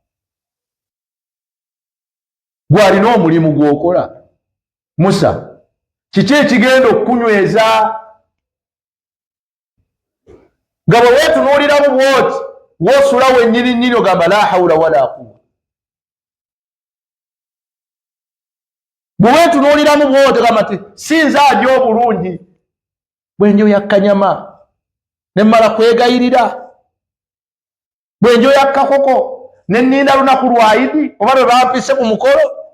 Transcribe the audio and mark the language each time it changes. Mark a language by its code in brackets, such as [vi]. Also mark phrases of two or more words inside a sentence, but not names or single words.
[lg] Gwalina omulimu gw'okola Musa, kiki ekigenda okukunyweza nga bwe weetunuuliramu bw'oti w'osula wennyini ogamba [ar] لا حول ولا قوة. [lg] Bwe weetunuuliramu bw'oti ogamba nti sinza alya obulungi, bwe njoya kanyama ne mmala kwegayirira, bwe njoya kakoko ne nninda lunaku lwa Idi oba lwe bampise ku mukolo.